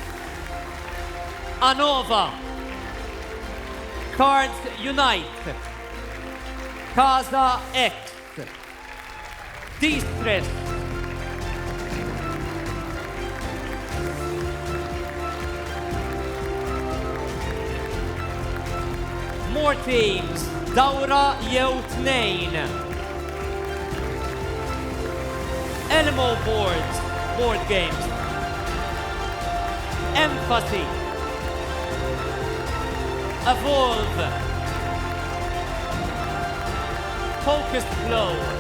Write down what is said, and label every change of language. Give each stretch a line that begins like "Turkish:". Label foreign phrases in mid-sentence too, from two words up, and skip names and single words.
English: Anova, Cards Unite, Casa X, Distress, more teams,
Maltese: Dawra jew tnejn,
English: Elmo boards, board games, Empathy, Evolve, Focus Flow,